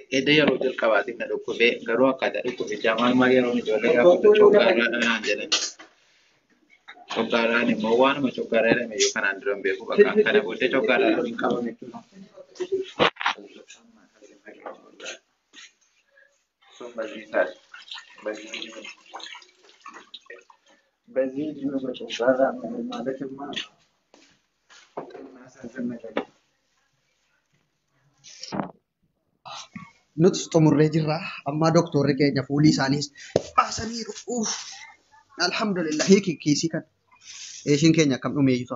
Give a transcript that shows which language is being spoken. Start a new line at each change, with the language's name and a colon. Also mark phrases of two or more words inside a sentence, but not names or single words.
Oromo: Edda yeroo jalqabaatiin na dhukkubee garuu akkaataa dhukkubichaa maal yeroo ijoollee gaafatu coggaarraa jedhan. Coggaarraan immoo waanuma coggaarraa jedhame iyyuu kanaan dura hin beeku bakka kana booddee coggaarraa hin qaban jechuudha. Sun barsiisaadha.
Amharic: በዚህ እድሜ በጨጓራ ማለትማ የሚያሳዝን ነገር ነው።
Oromo: Nuti xumurree jirra. Amma doktorri keenya fuulii isaaniis baasaniiru. Alhamdulillah hiiki kiisii kan eeshiin keenya akkam dhumee jiru.